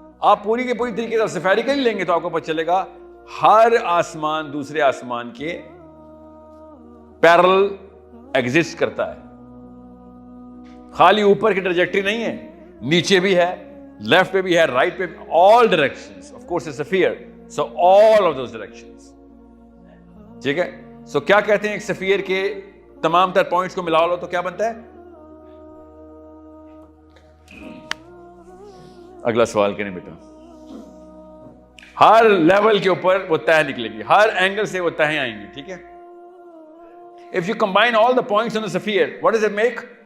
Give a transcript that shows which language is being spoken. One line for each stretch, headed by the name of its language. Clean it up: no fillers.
Urdu: آپ پوری کی پوری طریقے سے سفیریکل لیں گے تو آپ کو پتہ چلے گا ہر آسمان دوسرے آسمان کے پیرل ایگزسٹ کرتا ہے. خالی اوپر کی ٹریجیکٹری نہیں ہے, نیچے بھی ہے, لیفٹ پہ بھی ہے, رائٹ پہ بھی,
English: all directions. Of course it's a sphere, so all of those directions.
Urdu: ٹھیک ہے. سو کیا کہتے ہیں ایک سفیر کے تمام تر پوائنٹس کو ملا لو تو کیا بنتا ہے؟ اگلا سوال کریں بیٹا. ہر لیول کے اوپر وہ تہ نکلے گی, ہر اینگل سے وہ تہیں آئیں گی, ٹھیک ہے.
English: If you combine all the points on the sphere, what does it make?